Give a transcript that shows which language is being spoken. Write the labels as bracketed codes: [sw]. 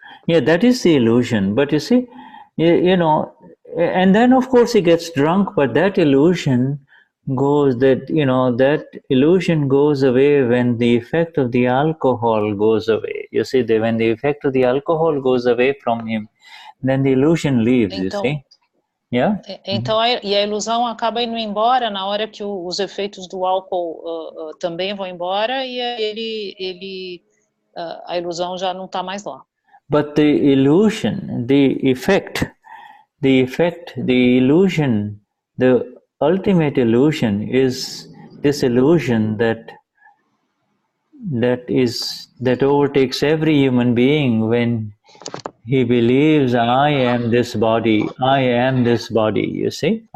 [en] Yeah, that is the illusion. But you see, and then of course he gets drunk, but that illusion goes that illusion goes away when the effect of the alcohol goes away. You see, when the effect of the alcohol goes away from him, then the illusion leaves, [pt] então, [en] you see. Yeah? [pt] Então, e a ilusão acaba indo embora na hora que os efeitos do álcool também vão embora e a ilusão já não está mais lá. [en] But the illusion, the illusion, the ultimate illusion is this illusion that overtakes every human being when he believes, I am this body, you see?